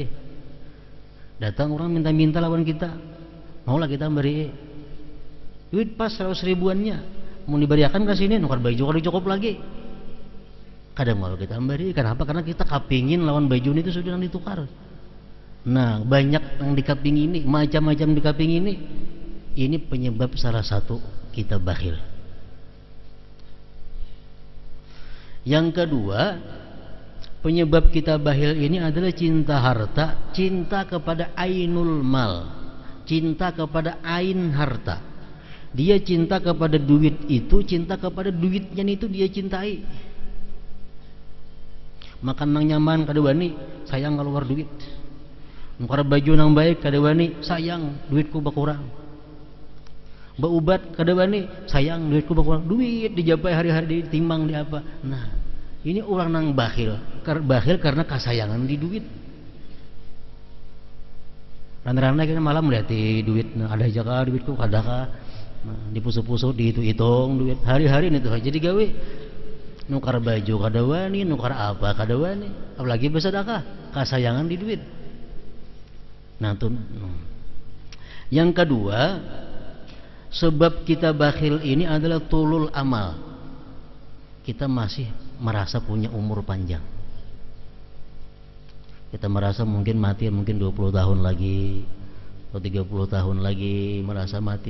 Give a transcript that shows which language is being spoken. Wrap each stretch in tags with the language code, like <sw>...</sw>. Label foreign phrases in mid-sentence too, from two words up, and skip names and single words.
<bjn>Datang orang minta-minta lawan kita, maulah kita beri duit pas 100 ribuannya, mau diberiakan ke sini nukar baju kalau cukup lagi.</bjn> <id>Kadang mau kita beri, kenapa? Karena kita kapingin lawan baju itu sudah ditukar. Nah, banyak yang dikaping ini, macam-macam dikaping ini. Ini penyebab salah satu kita bakhil. Yang kedua, penyebab kita bakhil ini adalah cinta harta, cinta kepada</id> <ar>عين المال,</ar> <id>cinta kepada ain harta. Dia cinta kepada duit itu, cinta kepada duitnya itu dia cintai.</id> <bjn>Makan nang nyaman kada wani, sayang keluar duit. Nukar baju nang baik kada wani, sayang duitku berkurang. Baubat kada wani, sayang duitku berkurang. Duit dijapai hari-hari ditimbang di apa. Nah, ini orang nang bakhil. Bakhil karena kasayangan di duit. Rana-rana kita malam melihat duit, nah, ada aja kah duitku, kada kah, nah, dipusuk-pusuk, dihitung duit, hari-hari itu aja digawe. Nukar baju kada wani, nukar apa kada wani, apalagi bersedekah, kasayangan di duit. Nah, tuh.</bjn> <id>Yang kedua, sebab kita bakhil ini adalah</id> <ar>طول الأمل.</ar> <id>Kita masih merasa punya umur panjang. Kita merasa mungkin mati mungkin 20 tahun lagi atau 30 tahun lagi merasa mati.</id>